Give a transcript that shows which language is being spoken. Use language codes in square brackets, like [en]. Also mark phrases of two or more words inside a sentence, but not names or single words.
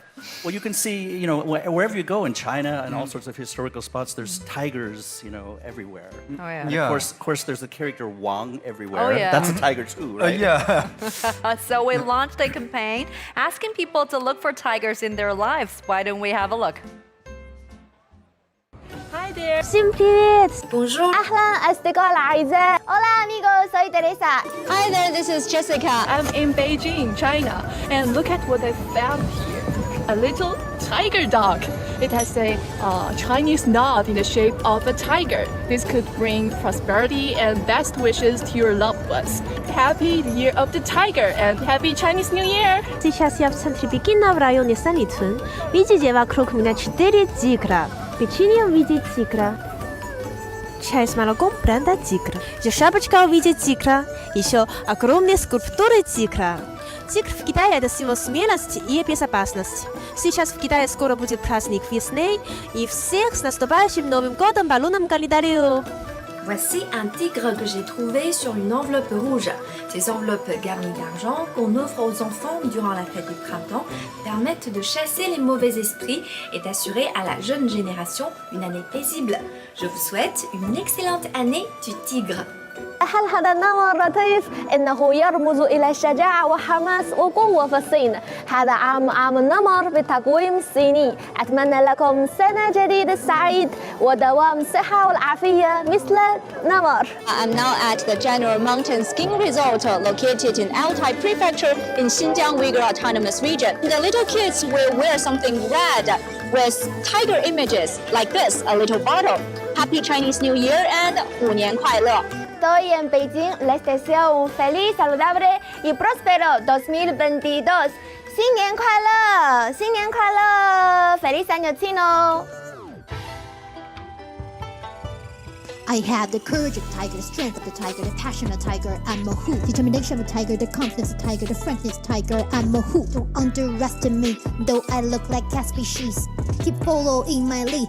[en] Well, you can see, you know, wherever you go in China and all sorts of historical spots, there's tigers, you know, everywhere. Oh, yeah. And of course, there's the character Wang everywhere. Oh, yeah. That's a tiger too, right? Yeah. So we launched a campaign asking people to look for tigers in their lives. Why don't we have a look? Hi there. [ru] Всем привет. [fr] Bonjour. [ar] أهلا أصدقاء الأعزاء. [es] Hola amigos, soy Teresa. [en] Hi there, this is Jessica. I'm in Beijing, China. And look at what I found here. A little tiger dog. It has a Chinese nod in the shape of a tiger. This could bring prosperity and best wishes to your loved ones. Happy Year of the Tiger and Happy Chinese New Year! [ru] Сейчас я в центре Пекина, в районе Санлицун. Видите, вокруг меня 4 тигра. Печенье в виде тигра. Чай с молоком бренда тигра. Здесь шапочка в виде тигра. Еще огромные скульптуры тигра. Тигр в Китае – это символ смелости и безопасности. Сейчас в Китае скоро будет праздник весны, и всех с наступающим Новым годом по лунному календарю! [fr] Voici un tigre que j'ai trouvé sur une enveloppe rouge. Ces enveloppes garnies d'argent qu'on offre aux enfants durant la fête du printemps permettent de chasser les mauvais esprits et d'assurer à la jeune génération une année paisible. Je vous souhaite une excellente année du tigre. [ar] هل هذا النمر لطيف؟ إنه يرمز إلى الشجاعة وحماس وقوة في الصين. هذا عام النمر بالتقويم الصيني. أتمنى لكم سنة جديدة سعيد ودوام الصحة والعافية مثل نمر. [en] I'm now at the General Mountain Skiing Resort located in Altai Prefecture in Xinjiang Uyghur Autonomous Region. The little kids will wear something red with tiger images like this, a little bottle. Happy Chinese New Year and [zh] 虎年快乐! [es] Estoy en Beijing. Les deseo un feliz, saludable y próspero 2022. [zh] 新年快乐！新年快乐！ [es] Feliz año chino! [en] I have the courage of the tiger, the strength of the tiger, the passion of the tiger. I'm a who. Determination of the tiger, the confidence of the tiger, the frankness of the tiger. I'm a who. Don't underestimate me, though I look like cat species. Keep following my lead.